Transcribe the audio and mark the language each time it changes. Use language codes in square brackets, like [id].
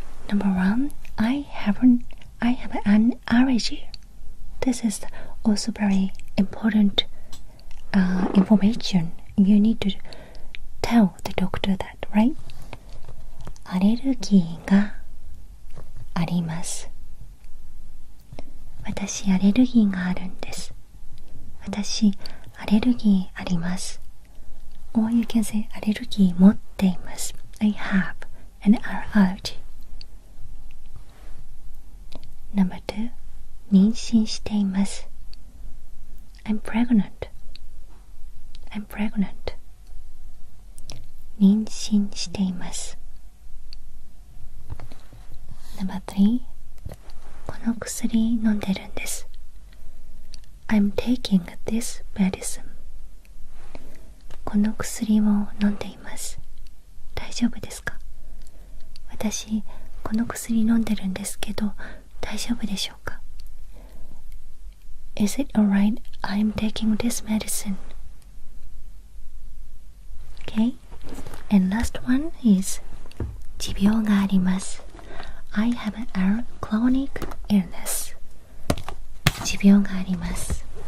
[en] Number 1, I have an allergy. This is also very important information. You need to tell the doctor that, right? [ja] アレルギーがあります。私、アレルギーがあるんです。私、アレルギーあります。 [en] Or you can say [ja] アレルギー持っています。 [en] I have an allergy. [ja] Number 2、妊娠しています。 [en] I'm pregnant. [ja] 妊娠しています。 Number 3、この薬飲んでるんです。 [en] I'm taking this medicine. [ja] この薬を飲んでいます。大丈夫ですか？私、この薬飲んでるんですけど、大丈夫でしょうか？ [en] Is it alright? I'm taking this medicine. Okay? And last one is [ja] 持病があります。 [en] I have a chronic illness. [ja] 持病があります。